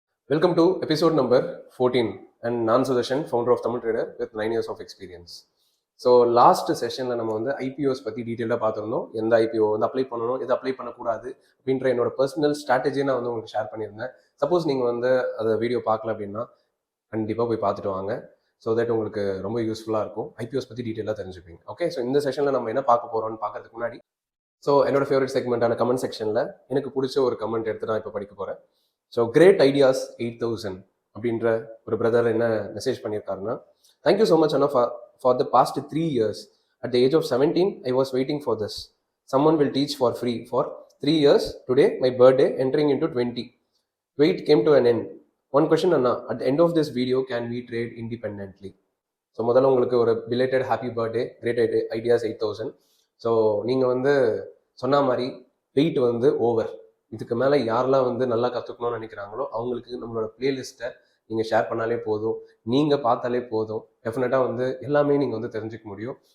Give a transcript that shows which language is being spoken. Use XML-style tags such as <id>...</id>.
<en>Welcome to episode number 14 and Nan Sudarshan, founder of Tamil Trader with 9 years of experience.</en> <ta>So last செஷனில் நம்ம வந்து IPOs பற்றி டீட்டெயிலாக பார்த்துருந்தோம். எந்த ஐபிஓ வந்து அப்ளை பண்ணணும், எது அப்ளை பண்ணக்கூடாது அப்படின்ற என்னோட பர்சனல் ஸ்ட்ராட்டஜியை நான் வந்து உங்களுக்கு ஷேர் பண்ணியிருந்தேன். சப்போஸ் நீங்கள் வந்து அதை வீடியோ பார்க்கல அப்படின்னா கண்டிப்பாக போய் பார்த்துட்டு வாங்க. ஸோ தட் உங்களுக்கு ரொம்ப யூஸ்ஃபுல்லாக இருக்கும். ஐபிஓஸ் பற்றி டீட்டெயிலாக தெரிஞ்சுப்பீங்க. ஓகே, ஸோ இந்த செஷனில் நம்ம என்ன பார்க்க போகிறோம்னு பார்க்கறதுக்கு முன்னாடி என்னோட ஃபேவரட் செக்மெண்ட்டான கமெண்ட் செக்ஷனில் எனக்கு பிடிச்ச ஒரு கமெண்ட் எடுத்து நான் இப்போ படிக்க போகிறேன். ஸோ கிரேட் ஐடியாஸ் 8000 அப்படின்ற ஒரு பிரதர் என்ன மெசேஜ் பண்ணியிருக்காருன்னா,</ta> <en>Thank you so much அண்ணா for the past 3 years. At the age of 17, I was waiting for this. Someone will teach for free for 3 years. Today, my birthday, entering into 20. Wait came to an end. One question, Anna. At the end of this video, can we trade independently?</en> <ta>So முதல்ல உங்களுக்கு ஒரு belated happy birthday, great ideas 8000. So நீங்கள் வந்து சொன்ன மாதிரி wait வந்து over. இதுக்கு மேலே யாரெல்லாம் வந்து நல்லா கற்றுக்கணும்னு நினைக்கிறாங்களோ அவங்களுக்கு நம்மளோட பிளேலிஸ்ட்டை நீங்கள் ஷேர் பண்ணாலே போதும், நீங்கள் பார்த்தாலே போதும், டெஃபினட்டாக வந்து எல்லாமே நீங்கள் வந்து தெரிஞ்சுக்க முடியும்.</ta>